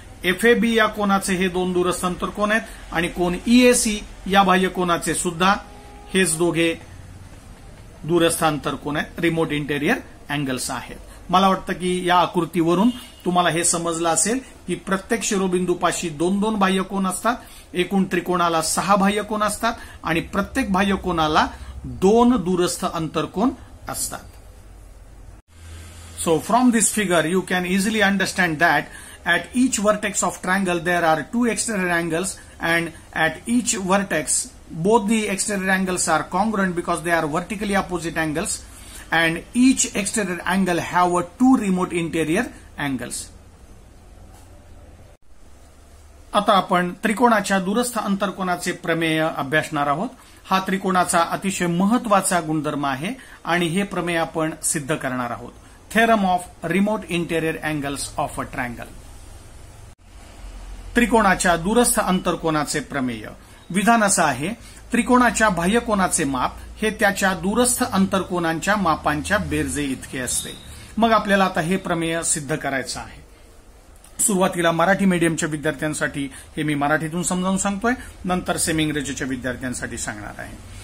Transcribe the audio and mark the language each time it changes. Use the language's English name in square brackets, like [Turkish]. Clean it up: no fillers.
[Marathi] FAB या कोनाचे हे दोन दूरस्थ अंतर्कोन आहेत आणि कोन ईएसी या बाह्य कोनाचे सुद्धा हेच दोघे दूरस्थ अंतर्कोन आहेत, [English] remote interior angles [Marathi] आहेत. मला वाटतं की या आकृतीवरून तुम्हाला हे समजलं असेल की प्रत्येक शिरोबिंदूपाशी दोन दोन बाह्यकोन असतात. एकूण त्रिकोणाला 6 बाह्यकोन असतात आणि प्रत्येक बाह्यकोनाला 2 दूरस्थ अंतर्कोन असतात. [English] So from this figure you can easily understand that at each vertex of triangle there are 2 exterior angles, and at each vertex both the exterior angles are congruent because they are vertically opposite angles, and each exterior angle have a 2 remote interior angles. [Marathi] आता आपण त्रिकोणाच्या दूरस्थ अंतर्कोनाचे प्रमेय अभ्यासणार आहोत. हा त्रिकोणाचा अतिशय महत्वाचा गुणधर्म आहे आणि हे प्रमेय आपण सिद्ध करणार आहोत. [English] Theorem of remote interior angles of a triangle. [Marathi] त्रिकोणाच्या दूरस्थ अंतर्कोनाचे प्रमेय. विधान असं आहे, त्रिकोणाच्या बाह्यकोनाचे माप हे त्याच्या दूरस्थ अंतर्कोनांच्या मापांच्या बेरजे इतके असते. मग आपल्याला आता हे प्रमेय सिद्ध करायचं आहे. सुरुवातीला मराठी मीडियमच्या विद्यार्थ्यांसाठी हे मी मराठीतून समजावून सांगतोय, नंतर सेमी इंग्रजीच्या विद्यार्थ्यांसाठी सांगणार आहे.